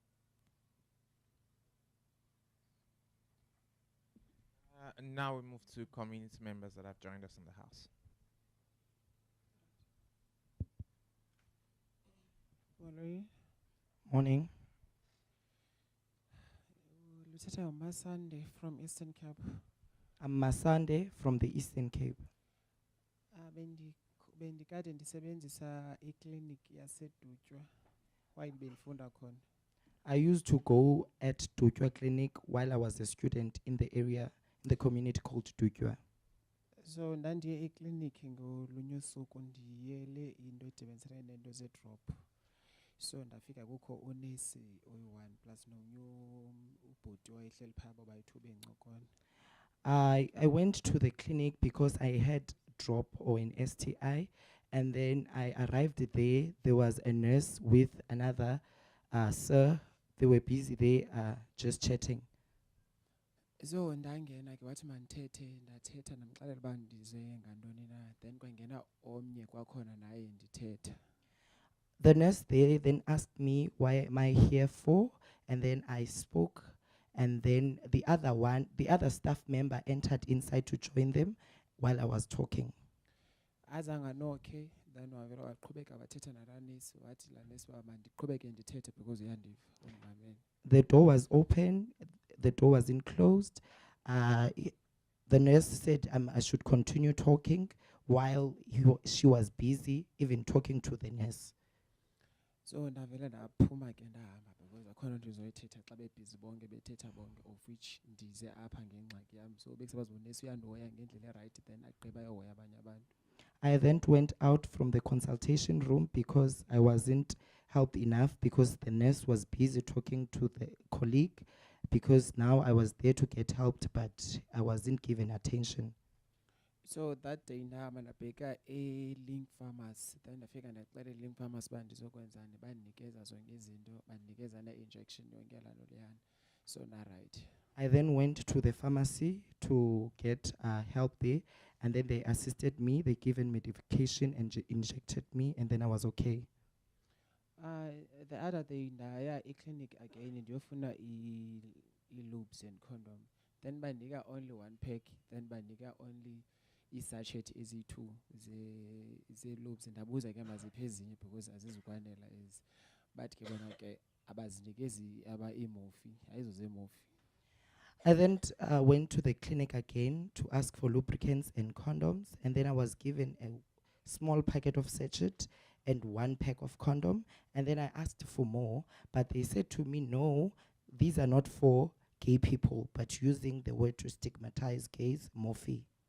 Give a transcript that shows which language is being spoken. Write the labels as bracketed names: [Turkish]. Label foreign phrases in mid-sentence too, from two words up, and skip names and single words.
[English] Now we move to community members that have joined us in the house. Morning. [Xhosa] Luthetha uMasande from Eastern Cape. [English] I'm Masande from the Eastern Cape. [Xhosa] Bendikade ndisebenzisa iclinic yaseDutywa while bendifunda khona. [English] I used to go at Dutywa Clinic while I was a student in the area, in the community called Dutywa. [Xhosa] So ndandiye eclinic ngolunye usuku ndiyele into edibenisene nento ze-drop. So ndafika kukho unesi oyi-1 plus nomnye ubhuti wayehleli phaa babayi-2 bencokona. [English] I went to the clinic because I had drop or an STI, and then I arrived there. There was a nurse with another sir. They were busy there just chatting. [Xhosa] So ndangena ke wathi mandithethe, ndathetha namxelela uba ndize ngantoni na, then kwangena omnye kwakhona naye ndithetha. [English] The nurse there then asked me, why am I here for? And then I spoke, and then the other staff member entered inside to join them while I was talking. [Xhosa] Azanga nokhe, then wavela waqhubeka wathetha nalaa nesi, wathi laa nesi uba mandiqhubeke ndithethe because uyandiva undimamele. [English] The door was open, the door wasn't closed. The nurse said I should continue talking while she was busy even talking to the nurse. [Xhosa] So ndavela ndaphuma ke ndahamba because akhona nto ndizoyithetha xa bebhizi bonke bethetha bonke, [English] of which [Xhosa] ndize apha ngengxaki yam. So bekusebazi unesi uyandihoya ngendlela erayithi then agqiba ayohoya abanye abantu. [English] I then went out from the consultation room because I wasn't helped enough because the nurse was busy talking to the colleague because now I was there to get helped, but I wasn't given attention. So that day [Xhosa] nami nabheka e-Link Pharmacy, then ndafika ndacela e-Link Pharmacy uba ndizokwenzani, bandinikeza zonke izinto, bandinikeza ne-injection yonke laa nto leyana. So na-right. [English] I then went to the pharmacy to get help there, and then they assisted me. They given me medication and injected me, and then I was okay. [Xhosa] The other day ndaya e-clinic again ndiyofuna i- [English] loops and condom. [Xhosa] Then banika [English] only 1 pack, then [Xhosa] banika only i-sachet ezi-2 ze-loops. Ndabuza ke maziphi ezinye because azizukwanela ezi. But ke bona ke abazinikezi aba-e-morphi, ayizo ze-morphi. [English] I then went to the clinic again to ask for lubricants and condoms, and then I was given a small packet of sachet and 1 pack of condom, and then I asked for more, but they said to me, no, these are not for gay people, but using the word to stigmatize gays, morphe.